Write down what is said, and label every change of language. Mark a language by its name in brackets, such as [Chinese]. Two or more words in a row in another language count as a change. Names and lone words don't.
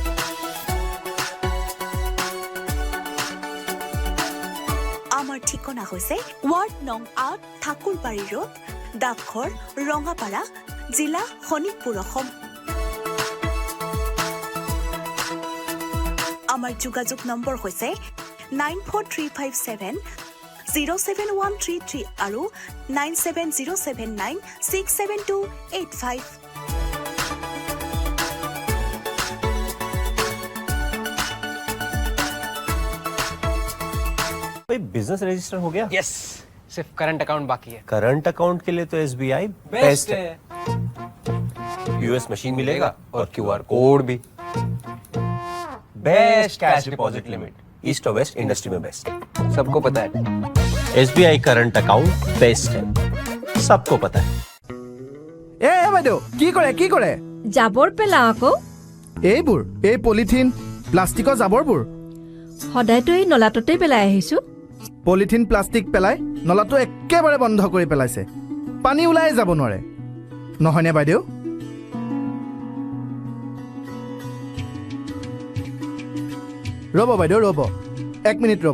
[Assamese] আমাৰ ঠিকনা হৈছে ৱাৰ্ড নং ৮ ঠাকুৰবাৰী ৰোড, ডাকঘৰ, ৰঙাপাৰা, জিলা শোণিতপুৰ, অসম। আমাৰ যোগাযোগ নম্বৰ হৈছে 9435707133 আৰু 9707967285। [English] business register [Hindi] हो गया? यस, सिर्फ [English] current account [Hindi] बाकी है। [English] current account [Hindi] के लिए तो SBI बेस्ट है। यूएस मशीन मिलेगा और QR कोड भी। [English] best cash deposit limit [Hindi] ईस्ट और [English] west industry [Hindi] में बेस्ट है, सबको पता है। SBI [English] current account best [Hindi] है, सबको पता है। [Assamese] এ বাইদেউ কি কৰে? জাবৰ পেলাওঁ আকৌ। এইবোৰ এই [English] polythene plastic [Assamese] জাবৰবোৰ সদায়তো এই নলাটোতেই পেলাই আহিছোঁ। [English] polythene plastic [Assamese] পেলাই নলাটো একেবাৰে বন্ধ কৰি পেলাইছে। পানী ওলাই যাব নোৱাৰে, নহয়নে বাইদেউ? ৰ'ব বাইদেউ, ৰ'ব 1 মিনিট ৰ'ব।